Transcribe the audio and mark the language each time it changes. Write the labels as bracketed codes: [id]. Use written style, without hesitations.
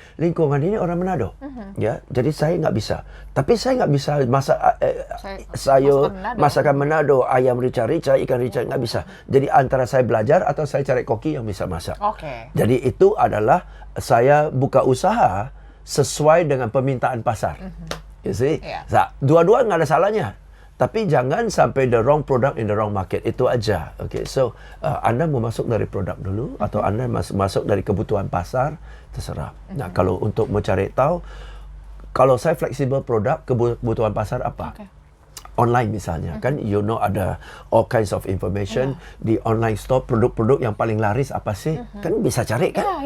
[id] Lingkungan ini orang Manado. Ya, jadi saya nggak bisa. Tapi saya nggak bisa masak sayur masakan Manado, ayam rica-rica, ikan rica, nggak bisa. Jadi antara saya belajar atau saya cari koki yang bisa masak. Jadi itu adalah saya buka usaha sesuai dengan permintaan pasar. [en] You see? [id] Dua-dua nggak ada salahnya. Tapi jangan sampai [en] the wrong product in the wrong market. [id] Itu aja. So, Anda mau masuk dari produk dulu atau Anda masuk dari kebutuhan pasar, terserah. Nah, kalau untuk mencari tahu, kalau saya fleksibel produk, kebutuhan pasar apa? Online misalnya, kan [en] you know [id] ada [en] all kinds of information [id] di online store, produk-produk yang paling laris apa sih? Kan bisa cari kan?